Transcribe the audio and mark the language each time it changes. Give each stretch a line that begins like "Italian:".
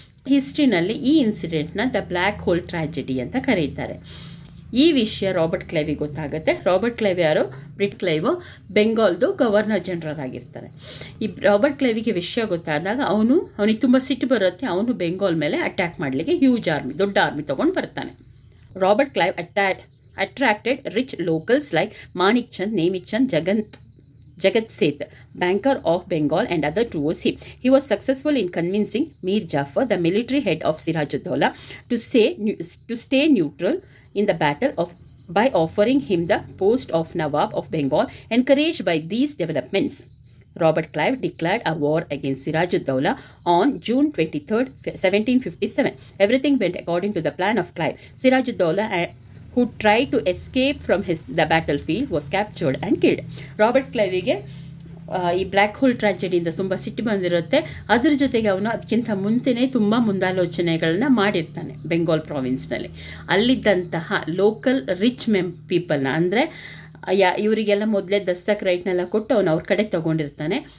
Kannada: ಹಿಸ್ಟ್ರಿನಲ್ಲಿ ಈ ಇನ್ಸಿಡೆಂಟ್ನ the black hole tragedy ಅಂತ ಕರೀತಾರೆ. ಈ ವಿಷಯ ರಾಬರ್ಟ್ ಕ್ಲೈವಿಗೆ ಗೊತ್ತಾಗುತ್ತೆ. ರಾಬರ್ಟ್ ಕ್ಲೈವ್ ಯಾರು? ಕ್ಲೈವ್ ಬೆಂಗಾಲ್ದು ಗವರ್ನರ್ ಜನರಲ್ ಆಗಿರ್ತಾರೆ. ಈ ರಾಬರ್ಟ್ ಕ್ಲೈವಿಗೆ ವಿಷಯ ಗೊತ್ತಾದಾಗ ಅವನಿಗೆ ತುಂಬ ಸಿಟ್ಟು ಬರುತ್ತೆ. ಅವನು ಬೆಂಗಾಲ್ ಮೇಲೆ ಅಟ್ಯಾಕ್ ಮಾಡಲಿಕ್ಕೆ ಹ್ಯೂಜ್ ಆರ್ಮಿ, ದೊಡ್ಡ ಆರ್ಮಿ ತೊಗೊಂಡು ಬರ್ತಾನೆ.
English: Robert Clive attracted rich locals like Manik Chand, Nemit Chand, Jagat Seth, banker of Bengal, and other towards him. He was successful in convincing Mir Jafar, the military head of Sirajuddaulah, to stay neutral in the battle by offering him the post of Nawab of Bengal. Encouraged by these developments, Robert Clive declared a war against Sirajuddaulah on June 23, 1757. Everything went according to the plan of Clive. Sirajuddaulah, who tried to escape from the battlefield, was captured and killed. Robert ಕ್ಲೈವಿಗೆ
Kannada: ಈ black hole ಟ್ರಾಜೆಡಿಯಿಂದ ತುಂಬ ಸಿಟ್ಟು ಬಂದಿರುತ್ತೆ. ಅದ್ರ ಜೊತೆಗೆ ಅವನು ಅದಕ್ಕಿಂತ ಮುಂಚೆನೇ ತುಂಬ ಮುಂದಾಲೋಚನೆಗಳನ್ನ ಮಾಡಿರ್ತಾನೆ. ಬೆಂಗಾಲ್ ಪ್ರಾವಿನ್ಸ್ನಲ್ಲಿ ಅಲ್ಲಿದ್ದಂತಹ ಲೋಕಲ್ ರಿಚ್ ಪೀಪಲ್ನ, ಅಂದರೆ ಇವರಿಗೆಲ್ಲ ಮೊದಲೇ ದಸ್ತಕ್ ರೈಟ್ನೆಲ್ಲ ಕೊಟ್ಟು ಅವನು ಅವ್ರ ಕಡೆ ತೊಗೊಂಡಿರ್ತಾನೆ.